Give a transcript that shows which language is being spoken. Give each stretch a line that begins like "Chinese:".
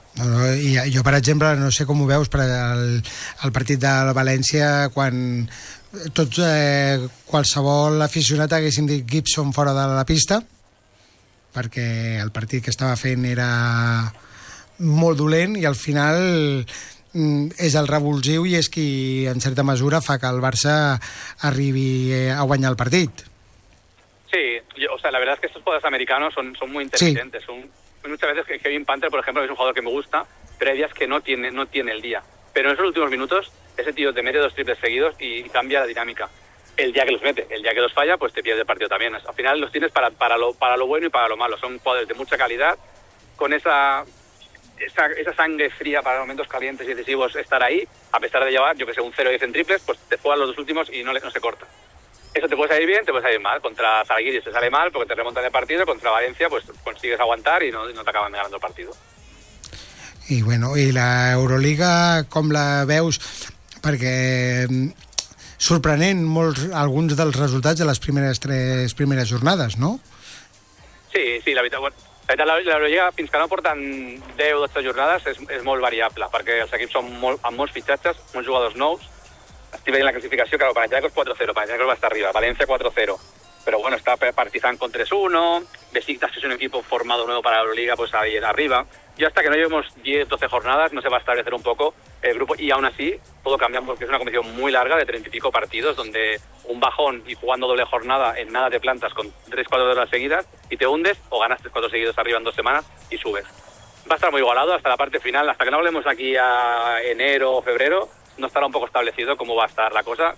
Catalan: No, i jo, per exemple, no sé com ho veus, però el partit de la València, quan tots, qualsevol aficionat haguéssim dit Gibson fora de la pista, perquè el partit que estava fent era molt dolent, i al final és el revulsiu i és qui, en certa mesura, fa que el Barça arribi a guanyar el partit.
Spanish: Sí, la verdad es que estos jugadores americanos son muy inteligentes. Muchas veces que Kevin Panther, por ejemplo, que es un jugador que me gusta, pero hay días que no tiene el día. Pero en esos últimos minutos, ese tío te mete dos triples seguidos y cambia la dinámica. el día que los mete, el día que los falla, pues te pierdes el partido también. Al final los tienes para lo bueno y para lo malo. Son jugadores de mucha calidad, con esa sangre fría para momentos calientes y decisivos, estar ahí, a pesar de llevar, yo que sé, un 0-10 en triples, pues te juegan los dos últimos y no se corta. Eso te puede salir bien, te puede salir mal. Contra Zalgiris te sale mal porque te remontan el partido, contra Valencia pues consigues aguantar y no te acaban ganando el partido.
Catalan: I bueno, i la Euroliga, com la veus? Perquè sorprenent molts, alguns dels resultats de les primeres tres primeres jornades, no? Sí, la veritat, la Euroliga, fins que no porten 10 o 12 jornades, és molt variable, perquè els equips són amb molts fitxatges, molts jugadors nous. Estic veient la classificació, claro, Panathinaikos 4-0, Panathinaikos va estar arriba, València 4-0. Però bueno, està Partizan
Spanish: con 3-1,
Catalan: Besiktas, que és un equip format nou per a l'Euroliga,
Spanish: pues ahí
Catalan: és arriba.
Spanish: Y hasta que no llevemos 10, 12 jornadas, no se va a establecer un poco el grupo. Y aún así, todo cambia porque es una competición muy larga de 30 y pico partidos, donde un bajón y jugando doble jornada en nada te plantas con 3-4 horas seguidas y te hundes, o ganas 3-4 seguidos arriba en dos semanas y subes. Va a estar muy igualado hasta la parte final. Hasta que no hablemos aquí a enero o febrero, no estará un poco establecido cómo va a estar la cosa.